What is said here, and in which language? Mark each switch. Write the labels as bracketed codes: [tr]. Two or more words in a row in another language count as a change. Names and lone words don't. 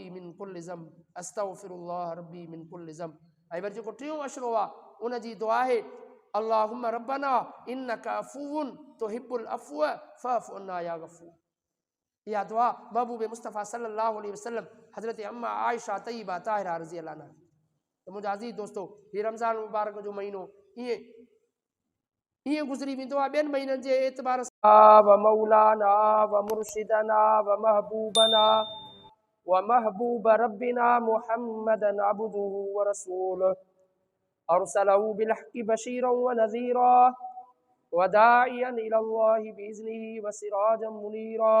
[ar] من كل ذنب أستغفر الله ربي من كل ذنب. [sd] ऐं वरी जेको टियों अशरो आहे उन जी दुआ आहे [ar] اللهم ربنا إنك عفو تحب العفو فاعف عنا يا غفور. [sd] इहा दुआ महबूब मुस्तफ़ा [ar] صلى الله عليه وسلم [sd] हज़रत अम्मा आयशा तय्यबा ताहिरा [ar] رضي الله عنها. [sd] तो मुंहिंजा अज़ीज़ दोस्तो हीउ रमज़ान मुबारक जो महीनो ईअं ईअं गुज़री वेंदो आहे ॿियनि महीननि जे एतबार सां [ar] ومولانا ومرشدنا ومحبوبنا ومحبوب ربنا محمدا عبده ورسوله أرسله بالحق بشيرا ونذيرا وداعيا إلى الله بإذنه وسراجا منيرا.